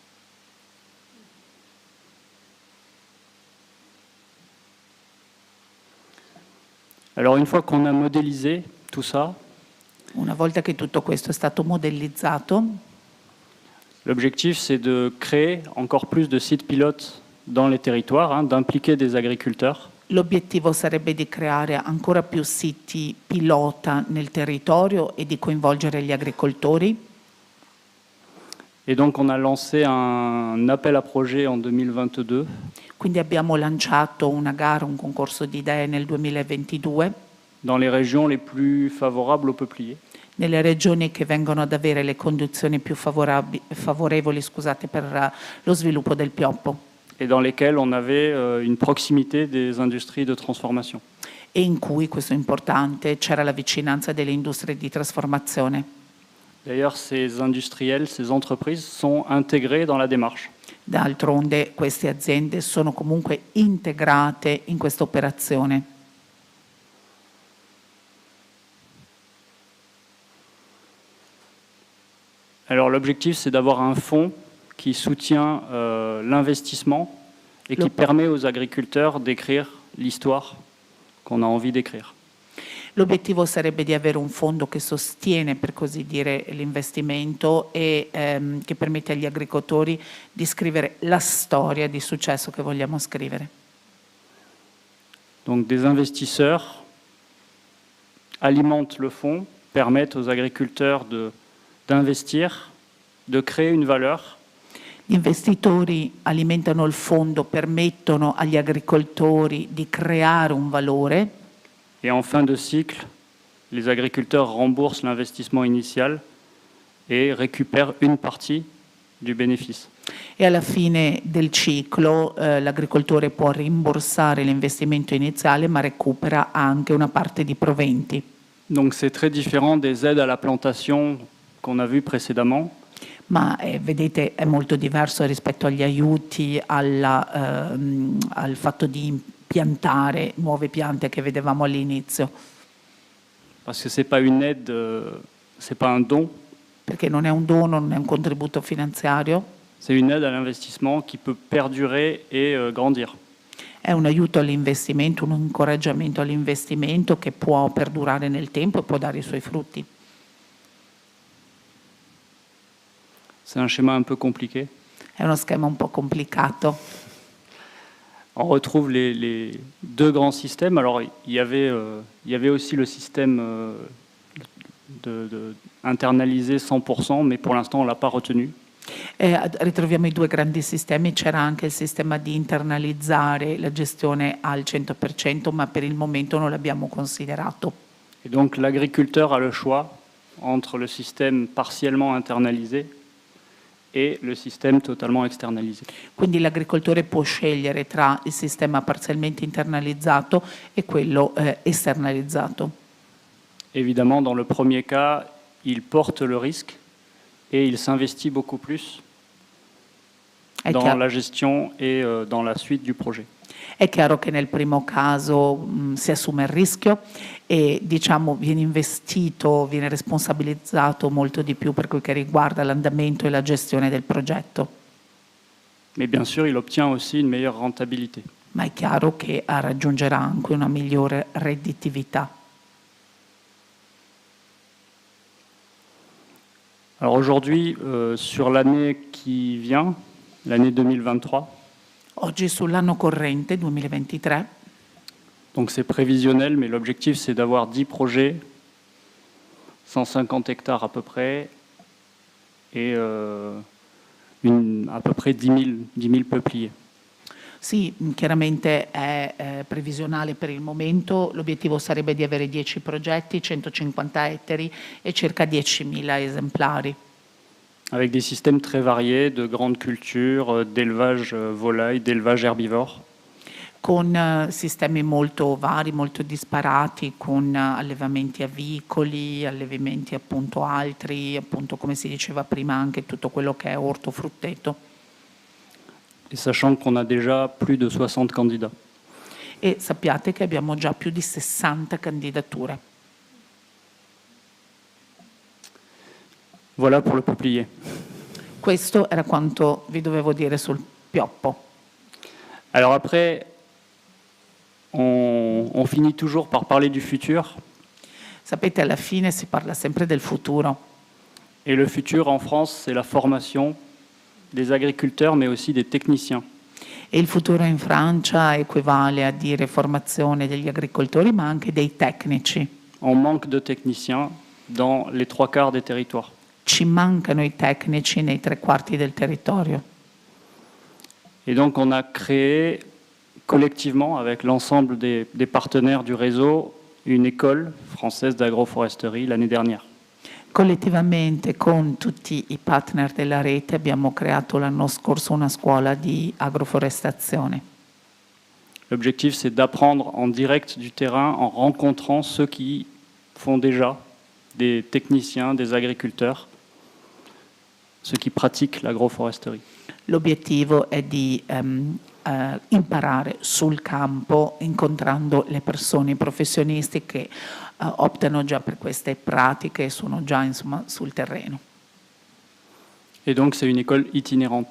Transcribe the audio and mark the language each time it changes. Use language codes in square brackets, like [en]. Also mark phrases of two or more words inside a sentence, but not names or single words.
[fr] Alors une fois qu'on a modélisé tout ça, [it] una volta che tutto questo è stato modellizzato, [fr] l'objectif c'est de créer encore plus de sites pilotes dans les territoires, d'impliquer des agriculteurs. [it] l'obiettivo sarebbe di creare ancora più siti pilota nel territorio e di coinvolgere gli agricoltori. [fr] Et donc on a lancé un appel à projet en 2022. [it] Quindi abbiamo lanciato una gara, un concorso di idee nel 2022. [fr] Dans les régions les plus favorables aux peupliers. [it] Nelle regioni che vengono ad avere le condizioni più favorevoli per lo sviluppo del pioppo. [fr] Et dans lesquels on avait une proximité des industries de transformation. [it] E in cui, questo è importante, c'era la vicinanza delle industrie di trasformazione. [fr] D'ailleurs, ces industriels, ces entreprises sont intégrés dans la démarche. [it] D'altronde queste aziende sono comunque integrate in questa operazione. [fr] Alors l'objectif, c'est d'avoir un fonds qui soutient l'investissement et qui permet aux agriculteurs d'écrire l'histoire qu'on a envie d'écrire. [it] L'obiettivo sarebbe di avere un fondo che sostiene, per così dire, l'investimento e che permette agli agricoltori di scrivere la storia di successo che vogliamo scrivere. [fr] Donc des investisseurs alimentent le fonds, permettent aux agriculteurs d'investir, de créer une valeur. [it] Gli investitori alimentano il fondo, permettono agli agricoltori di creare un valore. [fr] Et en fin de cycle, les agriculteurs remboursent l'investissement initial et récupèrent une partie du bénéfice. [it] E alla fine del ciclo l'agricoltore può rimborsare l'investimento iniziale, ma recupera anche una parte di proventi. [fr] Donc c'est très différent des aides à la plantation qu'on a vu précédemment. [it] Ma vedete è molto diverso rispetto agli aiuti, al fatto di piantare nuove piante che vedevamo all'inizio. [fr] Parce que c'est pas une aide, c'est pas un don. [it] Perché non è un dono, non è un contributo finanziario. [fr] C'est une aide à l'investissement qui peut perdurer et grandir. [it] È un aiuto all'investimento, un incoraggiamento all'investimento che può perdurare nel tempo e può dare i suoi frutti. [fr] C'est un schéma un peu compliqué. [it] È uno schema un po' complicato. [fr] On retrouve les deux grands systèmes. Alors, il y avait aussi le système internalisé 100%, mais pour l'instant, on ne l'a pas retenu. [it] Ritroviamo i due grandi sistemi, c'era anche il sistema di internalizzare la gestione al 100%, ma per il momento non l'abbiamo considerato. [fr] Et donc, l'agriculteur a le choix entre le système partiellement internalisé [it] e il sistema [fr] totalement externalisé. [it] Quindi l'agricoltore può scegliere tra il sistema parzialmente internalizzato e quello esternalizzato. [fr] Évidemment, dans le premier cas, il porte le risque et il s'investit beaucoup plus dans la gestion et dans la suite du projet. [it] È chiaro che nel primo caso si assume il rischio e viene investito, viene responsabilizzato molto di più per quel che riguarda l'andamento e la gestione del progetto. [fr] Mais bien sûr, il obtient aussi une meilleure rentabilité. [it] Ma è chiaro che raggiungerà anche una migliore redditività. [fr] Alors aujourd'hui, sur l'année qui vient, l'année 2023, [it] Oggi sull'anno corrente 2023. [fr] Donc c'est prévisionnel, mais l'objectif c'est d'avoir 10 projets, 150 hectares à peu près, et à peu près 10 000 peupliers. [it] Sì, chiaramente è previsionale per il momento, l'obiettivo sarebbe di avere 10 progetti, 150 ettari e circa 10.000 esemplari. [fr] Avec des systèmes très variés de grandes cultures, d'élevage volaille, d'élevage herbivore. [it] Con sistemi molto vari, molto disparati, con allevamenti avicoli, allevamenti appunto altri, appunto come si diceva prima anche tutto quello che è ortofrutteto. [fr] et sachant qu'on a déjà plus de 60 candidats. [it] E sappiate che abbiamo già più di 60 candidature. [fr] Voilà pour le peuplier. [it] Questo era quanto vi dovevo dire sul pioppo. [fr] Alors après, on finit toujours par parler du futur. [it] Sapete, alla fine si parla sempre del futuro. [fr] Et le futur en France, c'est la formation des agriculteurs, mais aussi des techniciens. [it] E il futuro in Francia equivale a dire formazione degli agricoltori, ma anche dei tecnici. [fr] On manque de techniciens dans les 3/4 des territoires. [it] Ci mancano i tecnici nei 3/4 del territorio. [fr] Et donc on a créé collectivement, avec l'ensemble des partenaires du réseau, une école française d'agroforesterie l'année dernière. [it] Collettivamente con tutti i partner della rete abbiamo creato l'anno scorso una scuola di agroforestazione. [fr] L'objectif, c'est d'apprendre en direct du terrain en rencontrant ceux qui font déjà, des techniciens, des agriculteurs, ceux qui pratiquent l'agroforesterie. [it] L'obiettivo è di imparare sul campo, incontrando le persone, i professionisti che optano già per queste pratiche e sono già insomma sul terreno. [fr] Et donc c'est une école itinérante.